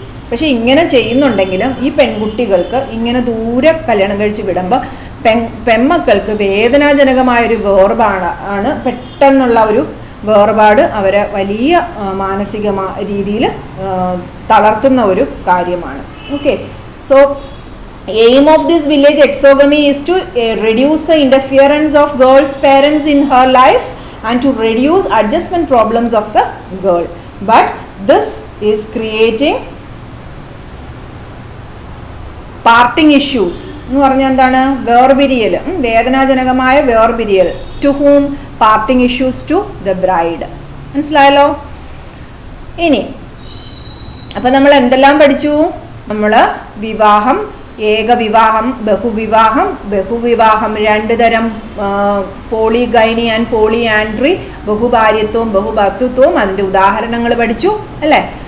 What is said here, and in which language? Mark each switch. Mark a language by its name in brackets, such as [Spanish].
[Malayalam] പക്ഷെ ഇങ്ങനെ ചെയ്യുന്നുണ്ടെങ്കിലും ഈ പെൺകുട്ടികൾക്ക് ഇങ്ങനെ ദൂരെ കല്യാണം കഴിച്ച് വിടുമ്പോൾ പെൺമക്കൾക്ക് വേദനാജനകമായൊരു വേർപാടാണ്, പെട്ടെന്നുള്ള ഒരു വേർപാട് അവരെ വലിയ മാനസിക രീതിയിൽ തളർത്തുന്ന ഒരു കാര്യമാണ്. [English] Okay, so aim of this village exogamy is to reduce the interference of girl's parents in her life and to reduce adjustment problems of the girl. But this is creating parting issues [Malayalam] എന്ന് പറഞ്ഞാൽ എന്താണ്? വേർപിരിയൽ, വേദനാജനകമായ വേർപിരിയൽ. [English] To whom? Parting issues to the bride. [Malayalam] മനസ്സിലായല്ലോ? ഇനി അപ്പം നമ്മൾ എന്തെല്ലാം പഠിച്ചു? നമ്മൾ വിവാഹം, ഏകവിവാഹം, ബഹുവിവാഹം, ബഹുവിവാഹം 2 തരം, പോളിഗൈനി ആൻഡ് പോളിയാൻഡ്രി, ബഹുഭാര്യത്വവും ബഹുഭർത്തൃത്വവും, അതിൻ്റെ ഉദാഹരണങ്ങൾ പഠിച്ചു, അല്ലേ?